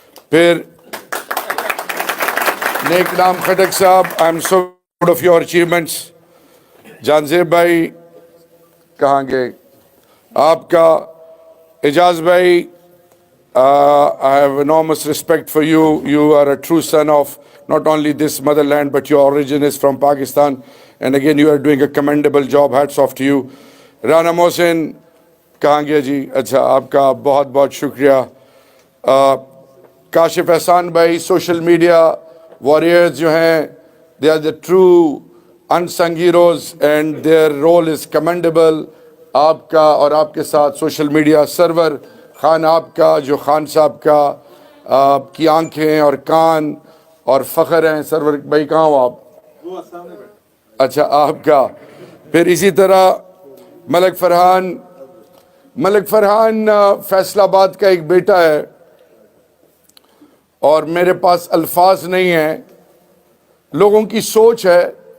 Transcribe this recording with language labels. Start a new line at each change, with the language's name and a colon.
English: پھر نیک نام خٹک صاحب، I am so proud of your achievements.
Urdu: Jahanzeb بھائی کہاں گئے؟ آپ کا اعجاز بھائی،
English: I have enormous respect for you. You are a true son of not only this motherland, but your origin is from Pakistan. And again, you are doing a commendable job. Hats off to you.
Urdu: Rana Mohsin, کہاں گیا جی؟ اچھا آپ کا بہت بہت شکریہ. کاشف احسان بھائی، social media وارئرز جو ہیں،
English: they are the true unsung heroes and their role is commendable.
Urdu: آپ کا اور آپ کے ساتھ سوشل میڈیا سرور خان، آپ کا جو خان صاحب کا آپ کی آنکھیں اور کان اور فخر ہیں. سرور بھائی کہاں ہو آپ؟ اچھا آپ کا. پھر اسی طرح ملک فرحان فیصل آباد کا ایک بیٹا ہے، اور میرے پاس الفاظ نہیں ہیں. لوگوں کی سوچ ہے